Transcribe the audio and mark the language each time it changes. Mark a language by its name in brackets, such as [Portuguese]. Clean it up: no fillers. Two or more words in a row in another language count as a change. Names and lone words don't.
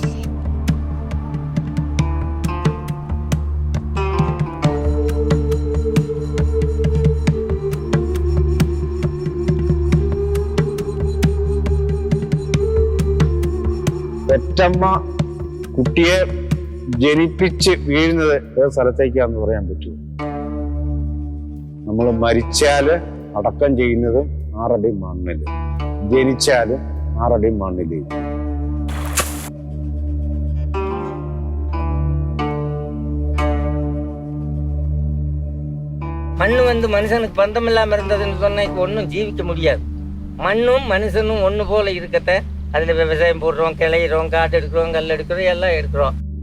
[Malayalam] പെറ്റമ്മ കുട്ടിയെ ജനിപ്പിച്ച് വീഴുന്നത് ഏത് സ്ഥലത്തേക്കാന്ന് പറയാൻ പറ്റുമോ? നമ്മൾ മരിച്ചാല് അടക്കം ചെയ്യുന്നതും 6 അടി മണ്ണില്, ജനിച്ചാലും 6 അടി മണ്ണില്. [Tamil] மண்ணு மனுஷனுக்கு பந்தம் இல்லாம இருந்ததுன்னு சொன்னா இப்ப ஒன்றும் ஜீவிக்க முடியாது. மண்ணும் மனுஷனும் ஒன்று போல இருக்கத்த அதில் விவசாயம் போடுறோம், கிளையிறோம், காட்டு எடுக்கிறோம், கல் எடுக்கிறோம், எல்லாம் எடுக்கிறோம்.